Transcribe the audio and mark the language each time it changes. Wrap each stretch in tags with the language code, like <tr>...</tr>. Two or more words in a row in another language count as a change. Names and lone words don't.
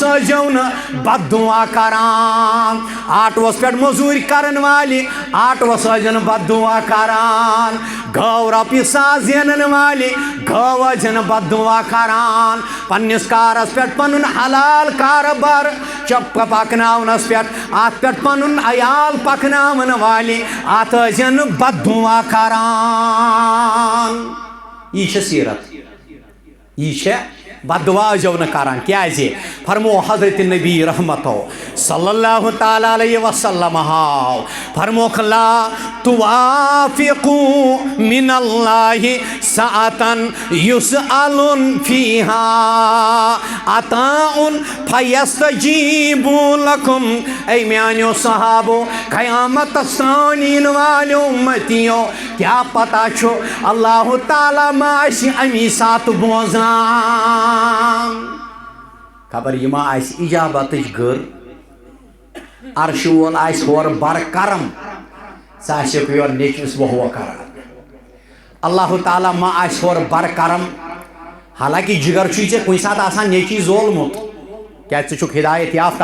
<ks>ٲسۍزیٚو نہٕ بد دعا کران آٹوس پٮ۪ٹھ موٚزوٗرۍ کرن والہِ آٹوس ٲسۍزِ نہٕ بد دعا کران گٲو رۄپیہِ ساس زینن والہِ گٲو ٲسۍزِ نہٕ بد دعا کران پننِس کارس پٮ۪ٹھ پنُن حلال کارٕبار پکناونس پٮ۪ٹھ اتھ پٮ۪ٹھ پنُن عیال پکناون والہِ اتھ ٲسۍزِ نہٕ بد دعا کران یہ چھِ سیرت یہ چھِ بد دعا ٲسۍزیٚو نہٕ کران کیازِ فرمو حضرت نبی رحمتو صلی اللہ تعالیٰ علیہ وسلم ہاو فرموکھ لا</ks> <ar>توافقوا من اللہ ساعتن یسأل فیہا عطاء فیستجیب لکم</ar> <ks>اے میانیو صحابو قیامتس تام یِن والیو امتیو کیا پتہ چھُ اللہ تعالیٰ ما آسہِ امی ساتہٕ بوزان خبر یہ ما آسہِ اجابتٕچ گر عرشہِ وول آسہِ ہورٕ بر کرم سُہ آسیٚکھ یورٕ نیٚچوِس وۄہ کران اللہ تعالیٰ ما آسہِ ہورٕ بر کرم حالانکہ جگر چھُے ژےٚ کُنہِ ساتہٕ آسان نیٚچی زولمُت کیازِ ژٕ چھُکھ ہدایت یافتہ</ks>